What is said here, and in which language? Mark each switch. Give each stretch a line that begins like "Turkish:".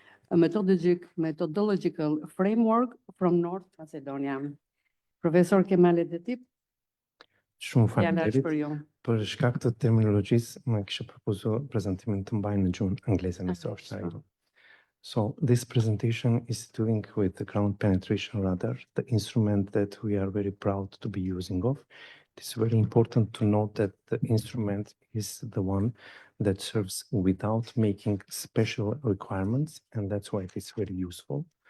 English: A methodological framework from North Macedonia.
Albanian: Profesor Kemal Edip, Shumë fjala është për faleminderit. ju. Për shkak të terminologjisë, më kisha propozuar prezantimin të mbaj në gjuhën angleze nëse është ajo.
English: So this presentation is dealing with the ground penetration radar, the instrument that we are very proud to be using of. It is very important to note that the instrument is the one that serves without making special requirements, and that's why it is very useful.